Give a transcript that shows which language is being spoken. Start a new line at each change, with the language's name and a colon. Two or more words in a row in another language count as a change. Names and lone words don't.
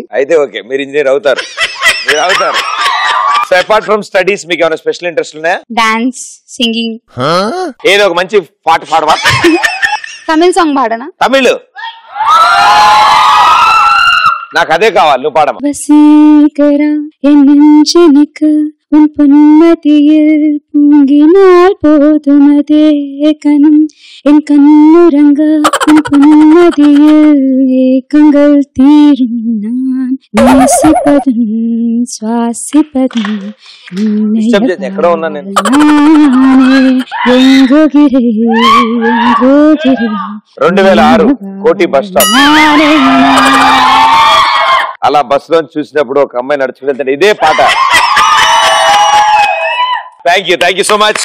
Telugu: అయితే ఓకే, మీరు ఇంజనీర్ అవుతారు. మీరు అవుతారు.
English: So apart from studies
Telugu: మీకు ఏమైనా స్పెషల్ ఇంట్రెస్ట్ ఉన్నాయా?
English: Dance, singing.
Telugu: ఏదో ఒక మంచి పాట పాడవా? తమిళ సాంగ్ పాడనా? తమిళ్ నాకు అదే కావాలి, నువ్వు పాడమా.
Tamil: வசீகரா என் நெஞ்சனுக்கு உன் பொன்மதியில் பொங்கினால் போதுமதே கணம் என் கண்ணுறங்க உன் பொன்மதியில் ஏக்கங்கள் தீரும் நான் நேசிப்பதும் சுவாசிப்பதும்
Telugu: ఎక్కడో ఉన్నా నేను.
Tamil: ఎంగోగిరే
Telugu: 2006 కోటి
English: bus stop.
Telugu: అలా బస్సులో చూసినప్పుడు ఒక అమ్మాయి నడుచుకుంటే ఇదే పాట.
English: Thank you so much.